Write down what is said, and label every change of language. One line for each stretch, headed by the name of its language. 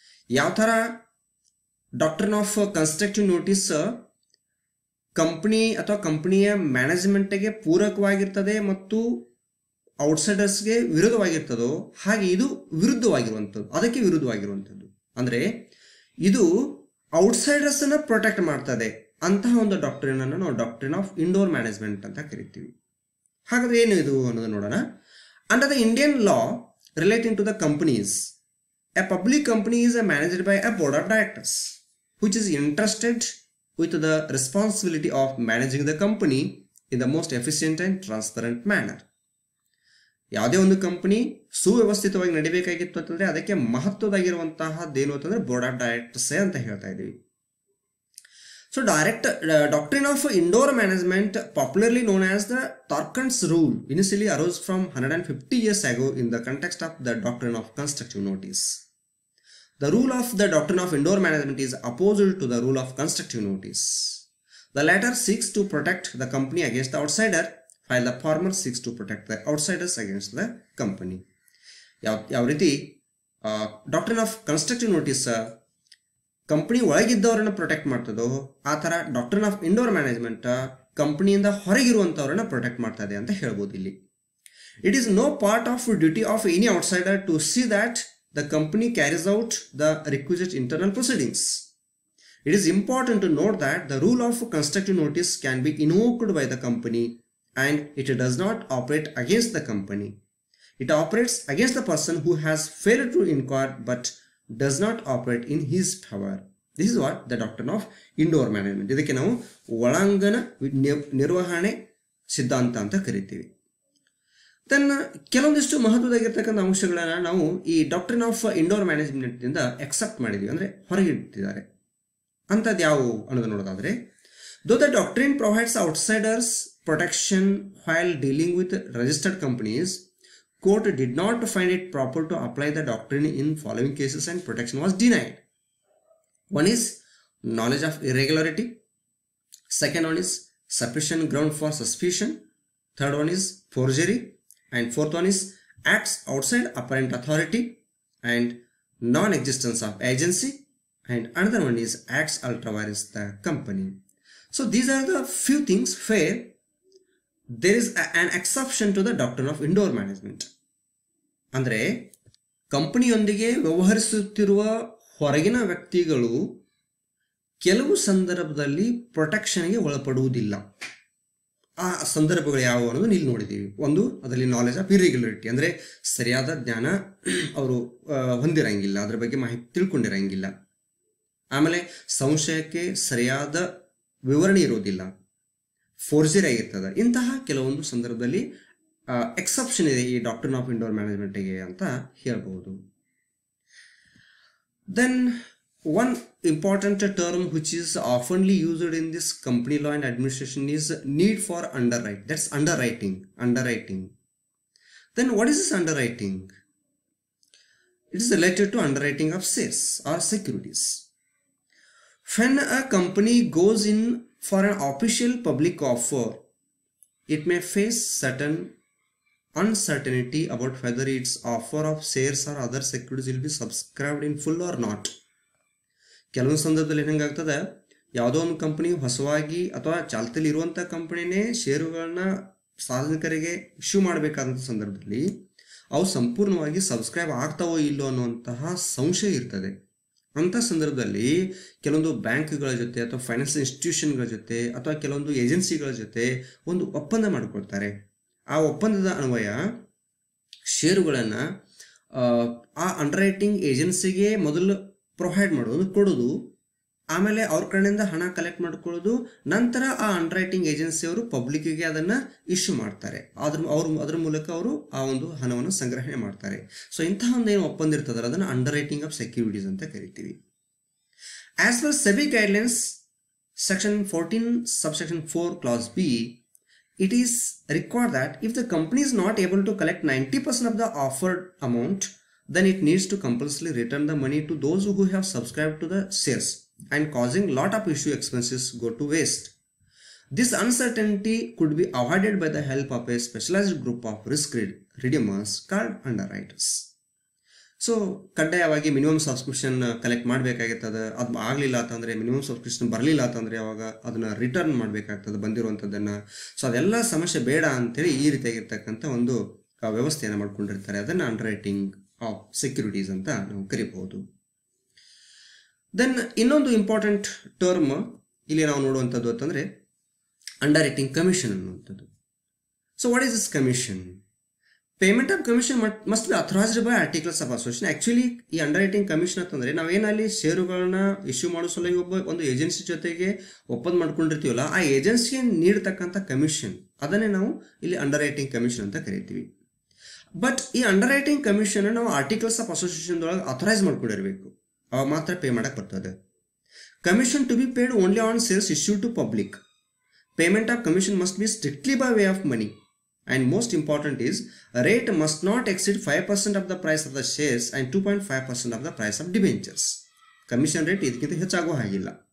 Kannada: ಯಾವ ಥರ doctrine of constructive notice company ಅಥವಾ ಕಂಪನಿಯ ಮ್ಯಾನೇಜ್ಮೆಂಟ್ಗೆ ಪೂರಕವಾಗಿರ್ತದೆ ಮತ್ತು ಔಟ್ಸೈಡರ್ಸ್ಗೆ ವಿರುದ್ಧವಾಗಿರ್ತದೋ ಹಾಗೆ ಇದು ವಿರುದ್ಧವಾಗಿರುವಂಥದ್ದು, ಅದಕ್ಕೆ ವಿರುದ್ಧವಾಗಿರುವಂಥದ್ದು. ಅಂದರೆ ಇದು ಔಟ್ಸೈಡರ್ಸನ್ನು ಪ್ರೊಟೆಕ್ಟ್ ಮಾಡ್ತದೆ ಅಂತಹ ಒಂದು ಡಾಕ್ಟ್ರಿನನ್ನು ನಾವು ಡಾಕ್ಟ್ರಿನ್ ಆಫ್ ಇಂಡೋರ್ ಮ್ಯಾನೇಜ್ಮೆಂಟ್ ಅಂತ ಕರಿತೀವಿ. ಹಾಗಾದರೆ ಏನು ಇದು ಅನ್ನೋದು ನೋಡೋಣ.
English: Under the Indian law relating to the companies, a public company is managed by a board of directors which is entrusted with the responsibility of managing the company in the most efficient and transparent manner.
Kannada: ಯಾವುದೇ ಒಂದು company ಸುವ್ಯವಸ್ಥಿತವಾಗಿ ನಡಿಬೇಕಾಗಿತ್ತು ಅಂತಂದರೆ ಅದಕ್ಕೆ ಮಹತ್ವದಾಗಿರುವಂತಹದ್ದೇನು ಅಂತಂದರೆ board of ಡೈರೆಕ್ಟರ್ಸೇ ಅಂತ ಹೇಳ್ತಾ ಇದ್ದೀವಿ.
English: So doctrine of indoor management, popularly known as the Torkhan's rule, initially arose from 150 years ago in the context of the doctrine of constructive notice. The rule of the doctrine of indoor management is opposed to the rule of constructive notice. The latter seeks to protect the company against the outsider, while the former seeks to protect the outsiders against the company.
Kannada: ಯಾವ ರೀತಿ doctrine of constructive notice company ಒಳಗಿದ್ದವರನ್ನು protect ಮಾಡ್ತದೋ ಆ ಥರ doctrine of indoor management ಕಂಪನಿಯಿಂದ ಹೊರಗಿರುವಂಥವ್ರನ್ನ protect ಮಾಡ್ತಾ ಇದೆ ಅಂತ ಹೇಳ್ಬೋದು ಇಲ್ಲಿ.
English: It is no part of duty of any outsider to see that the company carries out the requisite internal proceedings. It is important to note that the rule of constructive notice can be invoked by the company and it does not operate against the company. It operates against the person who has failed to inquire but does not operate in his favor. This is what the doctrine of indoor management.
Kannada: ಇದಕ್ಕೆ ನಾವು ಒಳಾಂಗಣ ನಿರ್ವಹಣೆ ಸಿದ್ಧಾಂತ ಅಂತ ಕರಿತೀವಿ. ತನ್ನ ಕೆಲವೊಂದಿಷ್ಟು ಮಹತ್ವದಾಗಿರ್ತಕ್ಕಂಥ ಅಂಶಗಳನ್ನು ನಾವು ಈ ಡಾಕ್ಟ್ರಿನ್ ಆಫ್ ಇಂಡೋರ್ ಮ್ಯಾನೇಜ್ಮೆಂಟ್ನಿಂದ ಎಕ್ಸೆಪ್ಟ್ ಮಾಡಿದ್ದೀವಿ, ಅಂದರೆ ಹೊರಗಿಟ್ಟಿದ್ದಾರೆ. ಅಂಥದ್ದು ಯಾವುವು ಅನ್ನೋದು ನೋಡೋದಾದರೆ,
English: though the doctrine provides outsiders protection while dealing with registered companies, court did not find it proper to apply the doctrine in following cases and protection was denied. One is knowledge of irregularity, second one is sufficient ground for suspicion, third one is forgery, and fourth one is acts outside apparent authority and non-existence of agency, and another one is acts ultra vires the company. So these are the few things where there is an exception to the doctrine of indoor management.
Kannada: ಅಂದರೆ ಕಂಪನಿಯೊಂದಿಗೆ ವ್ಯವಹರಿಸುತ್ತಿರುವ ಹೊರಗಿನ ವ್ಯಕ್ತಿಗಳು ಕೆಲವು ಸಂದರ್ಭದಲ್ಲಿ ಪ್ರೊಟೆಕ್ಷನ್ಗೆ ಒಳಪಡುವುದಿಲ್ಲ. ಆ ಸಂದರ್ಭಗಳು ಯಾವುವು ಅನ್ನೋದು ಇಲ್ಲಿ ನೋಡಿದ್ದೀವಿ. ಒಂದು, ಅದರಲ್ಲಿ ನಾಲೆಜ್ ಆಫ್ ಇರ್ರೆಗ್ಯುಲರಿಟಿ, ಅಂದರೆ ಸರಿಯಾದ ಜ್ಞಾನ ಅವರು ಹೊಂದಿರಂಗಿಲ್ಲ, ಅದರ ಬಗ್ಗೆ ಮಾಹಿತಿ ತಿಳ್ಕೊಂಡಿರಂಗಿಲ್ಲ. ಆಮೇಲೆ ಸಂಶಯಕ್ಕೆ ಸರಿಯಾದ ವಿವರಣೆ ಇರೋದಿಲ್ಲ, ಫೋರ್ಜರಿ ಆಗಿರ್ತದೆ. ಇಂತಹ ಕೆಲವೊಂದು ಸಂದರ್ಭದಲ್ಲಿ ಎಕ್ಸೆಪ್ಷನ್ ಇದೆ ಈ ಡಾಕ್ಟ್ರಿನ್ ಆಫ್ ಇಂಡೋರ್ ಮ್ಯಾನೇಜ್ಮೆಂಟ್ಗೆ ಅಂತ ಹೇಳ್ಬೋದು.
English: Then one important term which is oftenly used in this company law and administration is need for underwriting. That's underwriting. Then what is this underwriting? It is related to underwriting of shares or securities. When a company goes in for an official public offer, it may face certain uncertainty about whether its offer of shares or other securities will be subscribed in full or not.
Kannada: ಕೆಲವೊಂದು ಸಂದರ್ಭದಲ್ಲಿ ಹೆಂಗಾಗ್ತದೆ, ಯಾವುದೋ ಒಂದು company ಹೊಸವಾಗಿ ಅಥವಾ ಚಾಲ್ತಿಯಲ್ಲಿ ಇರುವಂಥ ಕಂಪನಿನೇ ಷೇರುಗಳನ್ನ ಸಾರ್ವಜನಿಕರಿಗೆ ಇಶ್ಯೂ ಮಾಡಬೇಕಾದಂಥ ಸಂದರ್ಭದಲ್ಲಿ ಅವು ಸಂಪೂರ್ಣವಾಗಿ ಸಬ್ಸ್ಕ್ರೈಬ್ ಆಗ್ತಾವೋ ಇಲ್ಲೋ ಅನ್ನುವಂತಹ ಸಂಶಯ ಇರ್ತದೆ. ಅಂಥ ಸಂದರ್ಭದಲ್ಲಿ ಕೆಲವೊಂದು ಬ್ಯಾಂಕ್ಗಳ ಜೊತೆ ಅಥವಾ ಫೈನಾನ್ಷಿಯಲ್ ಇನ್ಸ್ಟಿಟ್ಯೂಷನ್ಗಳ ಜೊತೆ ಅಥವಾ ಕೆಲವೊಂದು ಏಜೆನ್ಸಿಗಳ ಜೊತೆ ಒಂದು ಒಪ್ಪಂದ ಮಾಡಿಕೊಳ್ತಾರೆ. ಆ ಒಪ್ಪಂದದ ಅನ್ವಯ ಷೇರುಗಳನ್ನು ಆ ಅಂಡರ್ರೈಟಿಂಗ್ ಏಜೆನ್ಸಿಗೆ ಮೊದಲು ಪ್ರೊವೈಡ್ ಮಾಡೋದು, ಕೊಡೋದು, ಆಮೇಲೆ ಅವ್ರ ಕಡೆಯಿಂದ ಹಣ ಕಲೆಕ್ಟ್ ಮಾಡ್ಕೊಳ್ಳೋದು, ನಂತರ ಆ ಅಂಡರ್ರೈಟಿಂಗ್ ಏಜೆನ್ಸಿಯವರು ಪಬ್ಲಿಕ್ಕಿಗೆ ಅದನ್ನು ಇಶ್ಯೂ ಮಾಡ್ತಾರೆ. ಅದ್ರ ಮೂಲಕ ಅವರು ಆ ಒಂದು ಹಣವನ್ನು ಸಂಗ್ರಹಣೆ ಮಾಡ್ತಾರೆ. ಸೊ ಇಂತಹ ಒಂದು ಏನು ಒಪ್ಪಂದ ಇರ್ತದಲ್ಲ ಅದನ್ನು ಅಂಡರ್ರೈಟಿಂಗ್ ಆಫ್ ಸೆಕ್ಯೂರಿಟೀಸ್ ಅಂತ ಕರಿತೀವಿ.
English: As per SEBI guidelines section 14 subsection 4 clause B, it is required that if the company is not able to collect 90% of the offered amount, then it needs to compulsorily return the money to those who have subscribed to the shares, and causing lot of issue expenses go to waste. This uncertainty could be avoided by the help of a specialized group of risk redeemers called underwriters.
Kannada: So ಕಡ್ಡಾಯವಾಗಿ minimum subscription collect ಮಾಡಬೇಕಾಗಿರ್ತದೆ. ಅದು ಆಗಲಿಲ್ಲ ಅಂತಂದರೆ, minimum subscription ಬರಲಿಲ್ಲ ಅಂತಂದರೆ ಅವಾಗ ಅದನ್ನು return ಮಾಡಬೇಕಾಗ್ತದೆ ಬಂದಿರುವಂಥದ್ದನ್ನು. So ಅದೆಲ್ಲ ಸಮಸ್ಯೆ ಬೇಡ ಅಂತೇಳಿ ಈ ರೀತಿಯಾಗಿರ್ತಕ್ಕಂಥ ಒಂದು ವ್ಯವಸ್ಥೆಯನ್ನು ಮಾಡ್ಕೊಂಡಿರ್ತಾರೆ. ಅದನ್ನು ಅಂಡರ್ರೈಟಿಂಗ್ ಆಫ್ ಸೆಕ್ಯೂರಿಟೀಸ್ ಅಂತ ನಾವು ಕರಿಬಹುದು. ದೆನ್ ಇನ್ನೊಂದು ಇಂಪಾರ್ಟೆಂಟ್ ಟರ್ಮ್ ಇಲ್ಲಿ ನಾವು ನೋಡುವಂಥದ್ದು ಅಂತಂದರೆ ಅಂಡರ್ರೈಟಿಂಗ್ ಕಮಿಷನ್ ಅನ್ನುವಂಥದ್ದು.
English: So what is this commission? Payment of commission must be authorized by articles of association.
Kannada: Actually ಈ ಅಂಡರ್ರೈಟಿಂಗ್ ಕಮಿಷನ್ ಅಂತಂದರೆ ನಾವೇನಲ್ಲಿ ಷೇರುಗಳನ್ನ ಇಶ್ಯೂ ಮಾಡೋ ಸಲುವಾಗಿ ಒಂದು ಏಜೆನ್ಸಿ ಜೊತೆಗೆ ಒಪ್ಪಂದ ಮಾಡ್ಕೊಂಡಿರ್ತೀವಲ್ಲ, ಆ ಏಜೆನ್ಸಿಗೆ ನೀಡತಕ್ಕಂಥ ಕಮಿಷನ್ ಅದನ್ನೇ ನಾವು ಇಲ್ಲಿ ಅಂಡರ್ರೈಟಿಂಗ್ ಕಮಿಷನ್ ಅಂತ ಕರಿತೀವಿ. ಬಟ್ ಈ ಅಂಡರ್ರೈಟಿಂಗ್ ಕಮಿಷನ್ ನಾವು ಆರ್ಟಿಕಲ್ಸ್ ಆಫ್ ಅಸೋಸಿಯೇಷನ್ದೊಳಗೆ ಅಥರೈಸ್ ಮಾಡ್ಕೊಂಡಿರಬೇಕು, ಅವಾಗ ಮಾತ್ರ ಪೇ ಮಾಡಕ್ಕೆ ಬರ್ತದೆ.
English: Commission to be paid only on sales issue to public. Payment of commission must be strictly by way of money. And most important is, rate must not exceed 5% of the price of the shares and 2.5% of the price of debentures.
Kannada: Commission rate ಇದಕ್ಕಿಂತ ಹೆಚ್ಚಾಗೋ ಹಾಗಿಲ್ಲ.